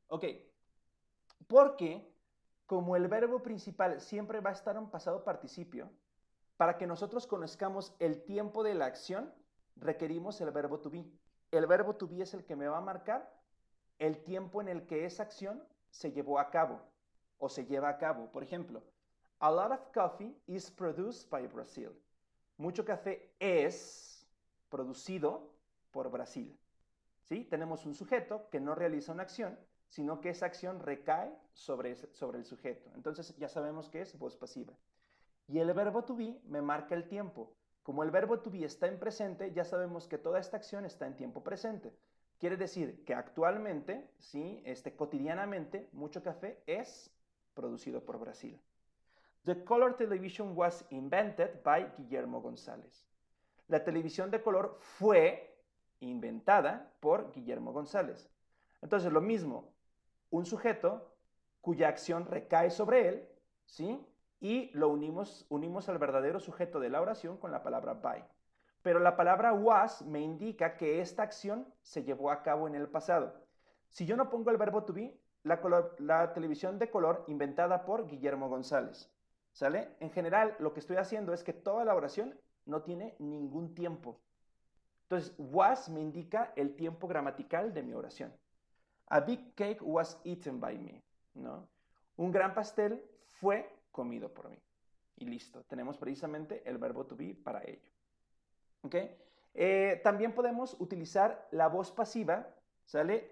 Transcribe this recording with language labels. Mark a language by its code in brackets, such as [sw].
[es] Ok, porque como el verbo principal siempre va a estar en pasado participio, para que nosotros conozcamos el tiempo de la acción, requerimos el verbo to be. El verbo to be es el que me va a marcar el tiempo en el que esa acción se llevó a cabo o se lleva a cabo. Por ejemplo, [en] a lot of coffee is produced by Brazil. [es] Mucho café es producido por Brasil. ¿Sí? Tenemos un sujeto que no realiza una acción, sino que esa acción recae sobre el sujeto. Entonces ya sabemos que es voz pasiva. Y el verbo to be me marca el tiempo. Como el verbo to be está en presente, ya sabemos que toda esta acción está en tiempo presente. Quiere decir que actualmente, ¿sí? Cotidianamente, mucho café es producido por Brasil. [en] The color television was invented by Guillermo González. [es] La televisión de color fue inventada por Guillermo González. Entonces, lo mismo, un sujeto cuya acción recae sobre él, ¿sí? Y lo unimos al verdadero sujeto de la oración con la palabra by. Pero la palabra was me indica que esta acción se llevó a cabo en el pasado. Si yo no pongo el verbo to be, la televisión de color inventada por Guillermo González, ¿sale? En general, lo que estoy haciendo es que toda la oración no tiene ningún tiempo. Entonces, was me indica el tiempo gramatical de mi oración. [en] A big cake was eaten by me, [es] ¿no? Un gran pastel fue comido por mí. Y listo, tenemos precisamente el verbo to be para ello. ¿Ok? También podemos utilizar la voz pasiva, ¿sale?